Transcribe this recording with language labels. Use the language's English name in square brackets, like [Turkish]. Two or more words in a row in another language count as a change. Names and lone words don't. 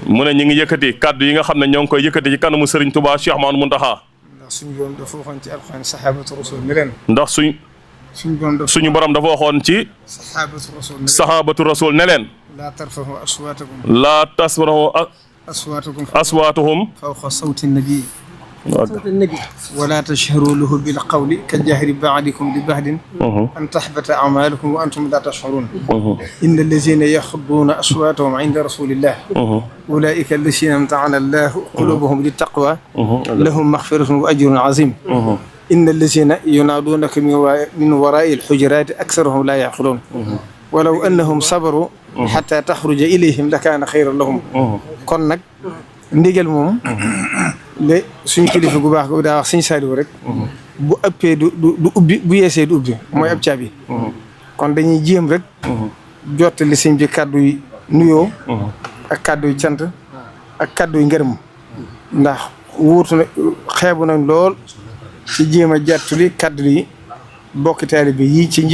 [Wolof] mu ne ñu ngi yëkkati kàddu yi nga xam ne ñoo ngi koy yëkkati ci kanamu sëriñ Touba Cheikh Mahamadou Mountakha. ndax suñu borom dafa waxoon ci alxuraan [Arabic] صحابة الرسول [Wolof] ne leen. ndax suñu borom dafa waxoon ci. [Arabic] صحابة الرسول [Wolof] ne leen. [Arabic] لا ترفعوا أصواتكم. لا تصرحوا أصواتهم. فوق صوت النبي. ولا تشهروا له بالقول كجهر بعضكم ببعض أن تحبط أعمالكم وأنتم لا تشعرون إن الذين يخضون أصواتهم عند رسول الله أولئك الذين امتحن الله قلوبهم للتقوى لهم مغفرة وأجر عظيم إن الذين ينادونك من وراء الحجرات أكثرهم لا يعقلون ولو أنهم صبروا حتى تخرج إليهم لكان خيرا [Wolof] لهم kon nag ndigal moom le suñu kilifa gu baax gu daa wax suñu Saliou rek bu ëppee du ubbi bu yeesee du ubbi mooy ab caabi kon dañuy jéem rek jottali sëñ bi kàddu yi nuyoo ak kàddu yi cant ak kàddu yi ngërëm ndax wuutu na xeebu nañ lool ci jéem a jàttali kàddu yi bokki taalibe yi ci